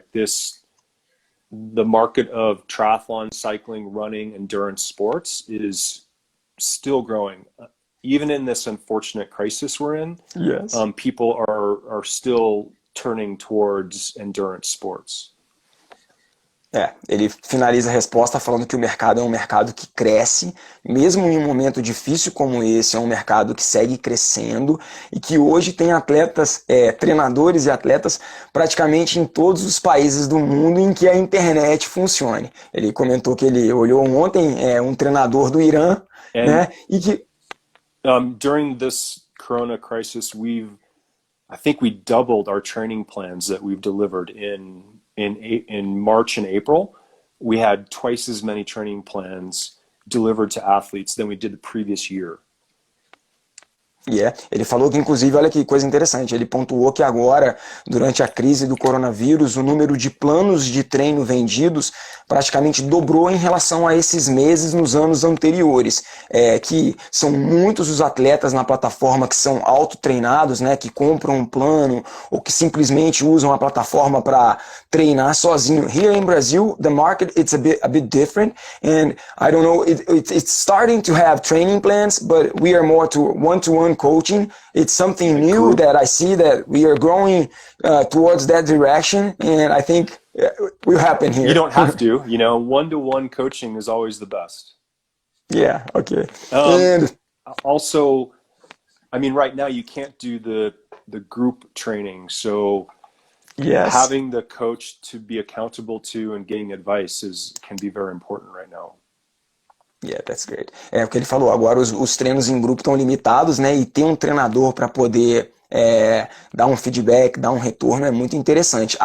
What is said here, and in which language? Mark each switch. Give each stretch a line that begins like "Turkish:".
English: Like the market of triathlon, cycling, running, endurance sports is still growing. Even in this unfortunate crisis we're in, Yes. People are still turning towards endurance sports.
Portuguese: Ele finaliza a resposta falando que o mercado é um mercado que cresce, mesmo em um momento difícil como esse, é um mercado que segue crescendo e que hoje tem atletas, treinadores e atletas praticamente em todos os países do mundo em que a internet funcione. Ele comentou que ele olhou ontem um treinador do Irã, né, e que...
English: During this corona crisis, I think we doubled our training plans that we've delivered in March and April. We had twice as many training plans delivered to athletes than we did the previous year.
Portuguese: Ele falou que, inclusive, olha que coisa interessante, ele pontuou que agora, durante a crise do coronavírus, o número de planos de treino vendidos praticamente dobrou em relação a esses meses nos anos anteriores, que são muitos os atletas na plataforma que são autotreinados, né, que compram um plano ou que simplesmente usam a plataforma para treinar sozinho.
English: Here in Brazil, the market it's a bit different, and I don't know, it's starting to have training plans, but we are more to one-to-one coaching. It's something new that I see that we are growing towards that direction, and I think will happen here. You don't have to, one-to-one coaching is always the best. Yeah, okay. And also, I mean, right now you can't do the group training, so yes, having the coach to be accountable to and getting advice can be very important right now. Yeah, that's great.
Portuguese: O que ele falou, agora os treinos em grupo estão limitados, né? E ter um treinador para poder dar um feedback, dar um retorno é muito interessante.